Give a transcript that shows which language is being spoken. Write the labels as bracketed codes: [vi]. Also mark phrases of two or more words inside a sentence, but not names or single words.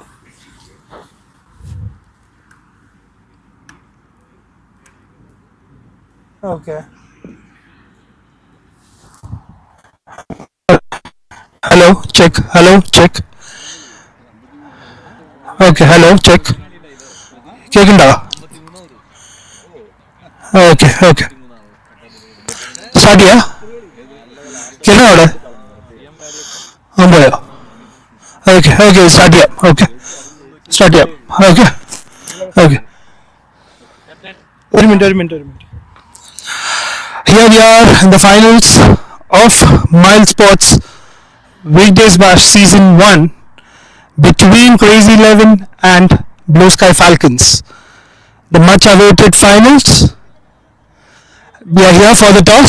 [en] Okay. Hello, check. Hello, check. Okay, hello, check. [ml] കേൾക്കണ്ടോ? [en] okay okay start [ml] ചെയ്യാ. കേൾക്കണോ അവിടെ? പോയോ? [en] okay okay start [ml] ചെയ്യാം. [en] okay start [ml] ചെയ്യാം. [en] okay okay [ml] ഒരു മിനിറ്റ്. [en] Here we are in the finals of Mile Sports Weekdays Bash Season 1 between Crazy 11 and Blue Sky Falcons. The much awaited finals. We are here for the toss.